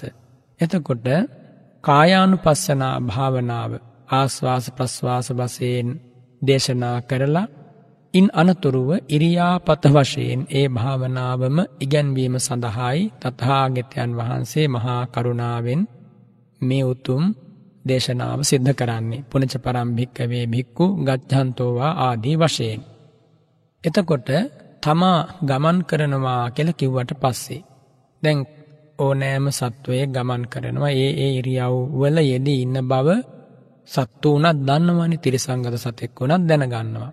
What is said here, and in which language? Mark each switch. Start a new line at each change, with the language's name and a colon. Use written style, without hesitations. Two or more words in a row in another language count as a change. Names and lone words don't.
Sinhala: එතකොට කායානුපස්සනා භාවනාව ආස්වාස ප්‍රස්වාස වශයෙන් දේශනා කරලා ඉන් අනතුරුව ඉරියාපත වශයෙන් ඒ භාවනාවම ඉගැන්වීම සඳහායි තථාගතයන් වහන්සේ මහා කරුණාවෙන් මේ උතුම් දේශනාව සිද්ධ කරන්නේ.
Pali: පුනච පරම් භික්කවේ භික්ඛු ගච්ඡන්තෝවා ආදී වශයෙන්.
Sinhala: එතකොට තමා ගමන් කරනවා කියලා කිව්වට පස්සේ දැන් ඕනෑම සත්වයෙක් ගමන් කරනවා. ඒ ඉරියව් වල යෙදී ඉන්න බව සත්තු උනත් දන්නවනේ, තිරිසංගත සතෙක් උනත් දැනගන්නවා.